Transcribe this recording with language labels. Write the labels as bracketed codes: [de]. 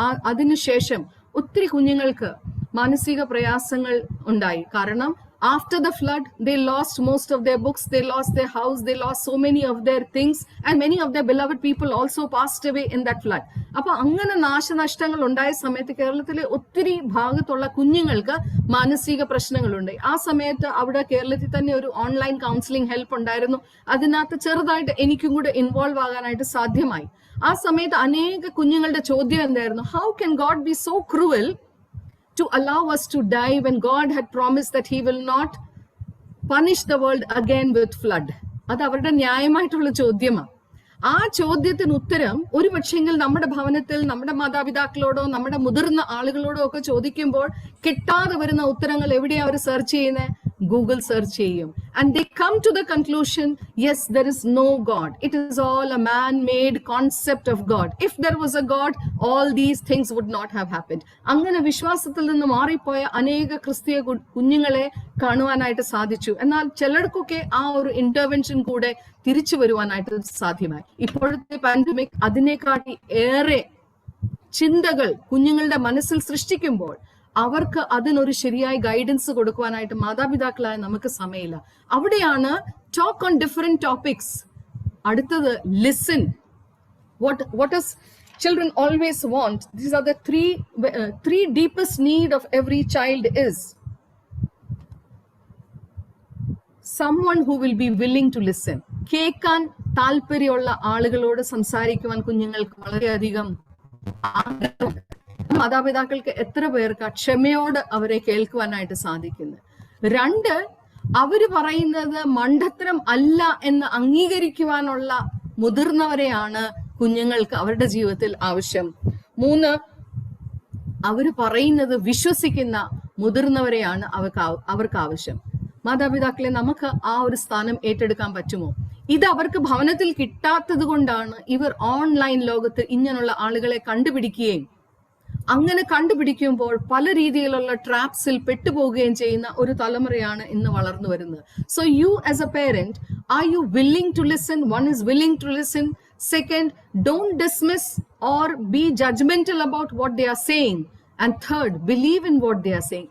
[ml] അതിനുശേഷം ഒത്തിരി കുഞ്ഞുങ്ങൾക്ക് മാനസിക പ്രയാസങ്ങൾ ഉണ്ടായി. കാരണം [en] After the flood, they lost most of their books, they lost their house, they lost so many of their things, and many of their beloved people also passed away in that flood. [ml] അപ്പൊ അങ്ങനെ നാശനഷ്ടങ്ങൾ ഉണ്ടായ സമയത്ത് കേരളത്തിലെ ഒത്തിരി ഭാഗത്തുള്ള കുഞ്ഞുങ്ങൾക്ക് മാനസിക പ്രശ്നങ്ങളുണ്ട്. ആ സമയത്ത് അവിടെ കേരളത്തിൽ തന്നെ ഒരു ഓൺലൈൻ കൗൺസിലിംഗ് ഹെൽപ്പ് ഉണ്ടായിരുന്നു. അതിനകത്ത് ചെറുതായിട്ട് എനിക്കും കൂടെ ഇൻവോൾവ് ആകാനായിട്ട് സാധ്യമായി. ആ സമയത്ത് അനേക കുഞ്ഞുങ്ങളുടെ ചോദ്യം എന്തായിരുന്നു, [en] How can God be so cruel to allow us to die when God had promised that he will not punish the world again with flood? [ml] അത് അവരുടെ ന്യായമായിട്ടുള്ള ചോദ്യമാണ്. ആ ചോദ്യത്തിന് ഉത്തരം ഒരു പക്ഷെങ്കിൽ നമ്മുടെ ഭവനത്തിൽ നമ്മുടെ മാതാപിതാക്കളോടോ നമ്മുടെ മുതിർന്ന ആളുകളോടോ ഒക്കെ ചോദിക്കുമ്പോൾ കിട്ടാതെ വരുന്ന ഉത്തരങ്ങൾ എവിടെയാ അവർ സെർച്ച് ചെയ്യുന്നത്? ഗൂഗിൾ സെർച്ച് ചെയ്യും. [en] And they come to the conclusion, yes, there is no God. It is all a man-made concept of God. If there was a God, all these things would not have happened. [ml] അങ്ങനെ വിശ്വാസത്തിൽ നിന്ന് മാറിപ്പോയ അനേക ക്രിസ്തീയ കുഞ്ഞുങ്ങളെ കാണുവാനായിട്ട് സാധിച്ചു. എന്നാൽ ചിലർക്കൊക്കെ ആ ഒരു ഇന്റർവെൻഷൻ കൂടെ തിരിച്ചു വരുവാനായിട്ട് സാധ്യമായി. ഇപ്പോഴത്തെ പാൻഡമിക് അതിനെക്കാട്ടി ഏറെ ചിന്തകൾ കുഞ്ഞുങ്ങളുടെ മനസ്സിൽ സൃഷ്ടിക്കുമ്പോൾ അവർക്ക് അതിനൊരു ശരിയായ ഗൈഡൻസ് കൊടുക്കുവാനായിട്ട് മാതാപിതാക്കളായ നമുക്ക് സമയമില്ല. അവിടെയാണ് [en] Talk on different topics. [ml] അടുത്തത് listen. [en] What does children always want? These are the three deepest need of every child is someone who will be willing to listen. [ml] കേൾക്കാൻ താല്പര്യമുള്ള ആളുകളോട് സംസാരിക്കുവാൻ കുഞ്ഞുങ്ങൾക്ക് വളരെയധികം ആഗ്രഹമുണ്ട്. മാതാപിതാക്കൾക്ക് എത്ര പേർക്ക് ക്ഷമയോട് അവരെ കേൾക്കുവാനായിട്ട് സാധിക്കുന്നത്? 2, അവര് പറയുന്നത് മണ്ടത്തരം അല്ല എന്ന് അംഗീകരിക്കുവാനുള്ള മുതിർന്നവരെയാണ് കുഞ്ഞുങ്ങൾക്ക് അവരുടെ ജീവിതത്തിൽ ആവശ്യം. 3, അവര് പറയുന്നത് വിശ്വസിക്കുന്ന മുതിർന്നവരെയാണ് അവർക്ക് ആവശ്യം. മാതാപിതാക്കളെ നമുക്ക് ആ ഒരു സ്ഥാനം ഏറ്റെടുക്കാൻ പറ്റുമോ? ഇത് അവർക്ക് ഭവനത്തിൽ കിട്ടാത്തത് കൊണ്ടാണ് ഇവർ ഓൺലൈൻ ലോകത്ത് ഇങ്ങനെയുള്ള ആളുകളെ കണ്ടുപിടിക്കുകയും അങ്ങനെ കണ്ടുപിടിക്കുമ്പോൾ പല രീതിയിലുള്ള ട്രാപ്സിൽ പെട്ടുപോവുകയും ചെയ്യുന്ന ഒരു തലമുറയാണ് ഇന്ന് വളർന്നു വരുന്നത്. [en] So you as a parent, are you willing to listen? One is willing to listen. Second, don't dismiss or be judgmental about what they are saying. And third, believe in what they are saying.